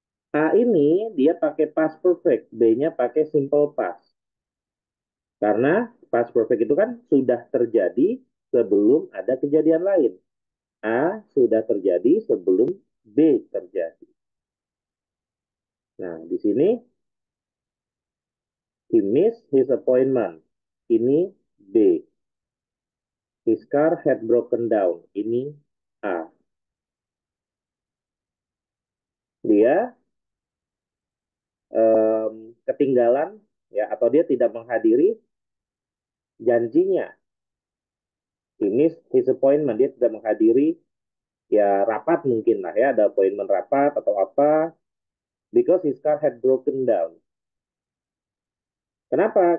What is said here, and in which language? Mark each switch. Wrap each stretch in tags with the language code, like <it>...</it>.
<id>A ini dia pakai past perfect, B-nya pakai simple past. Karena past perfect itu kan sudah terjadi sebelum ada kejadian lain. A sudah terjadi sebelum B terjadi. Nah, di sini</id> <en>he missed his appointment. Ini B. His car had broken down. Ini</en> <id>A. Dia ketinggalan ya atau dia tidak menghadiri janjinya. Ini disappointment, dia tidak menghadiri ya rapat mungkin lah ya, ada appointment rapat atau apa,</id> <en>because his car had broken down.</en> <id>Kenapa?</id>